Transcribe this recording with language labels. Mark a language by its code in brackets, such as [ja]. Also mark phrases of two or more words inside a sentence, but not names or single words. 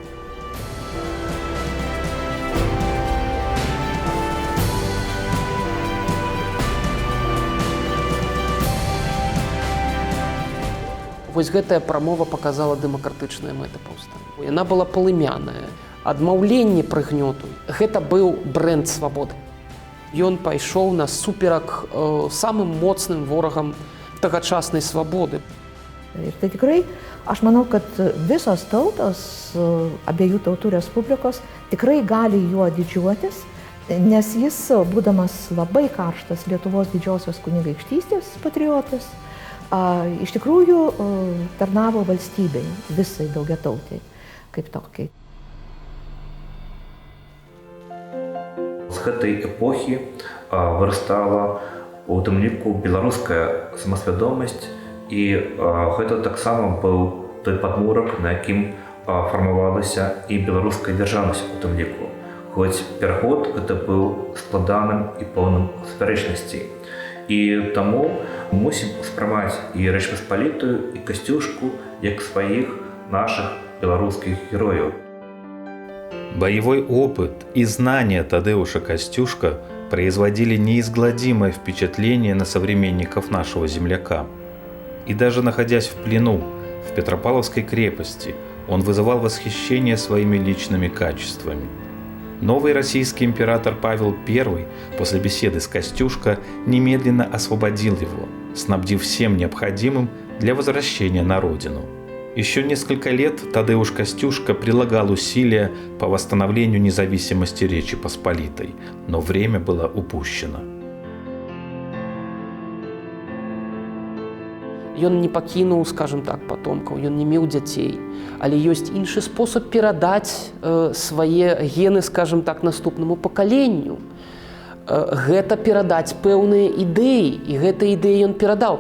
[be] Вось гэтая прамова паказала дэмакратычныя мэты паўстання. Яна была палымяная, адмаўленне прыгнёту. Гэта быў брэнд свабоды. Ён пайшоў насуперак самым моцным ворагам тагачаснай свабоды. [lt] Ir tai tikrai, aš manau, kad visos tautos, abiejų tautų respublikos, tikrai gali juo didžiuotis, nes jis, būdamas labai karštas Lietuvos didžiosios kunigaikštystės patriotas, iš tikrųjų tarnavo valstybei, visai daugiatautiai, kaip tokiai. [be] З гэтай эпохі вырастала у тым ліку беларуская самасвядомасць, і гэта таксама быў той падмурак, на якім фармавалася і беларуская дзяржаўнасць у тым ліку. Хоць пераход гэта быў складаным і поўным спярэчнасцей. І таму мусім успрымаць і Рэч Паспалітую, і Касцюшку як сваіх нашых беларускіх герояў. [ru] Боевой опыт и знания Тадеуша Костюшка производили неизгладимое впечатление на современников нашего земляка. И даже находясь в плену в Петропавловской крепости, он вызывал восхищение своими личными качествами. Новый российский император Павел I после беседы с Костюшко немедленно освободил его, снабдив всем необходимым для возвращения на родину. Еще несколько лет Тадеуш Костюшка прилагал усилия по восстановлению независимости Речи Посполитой, но время было упущено. [be] Ён не пакінуў, [ru] скажем так, [be] патомкаў, ён не меў дзяцей, але ёсць іншы спосаб перадаць свае гены, [ru] скажем так, [be] наступнаму пакаленню. Гэта перадаць пэўныя ідэі, і гэта ідэі ён перадаў.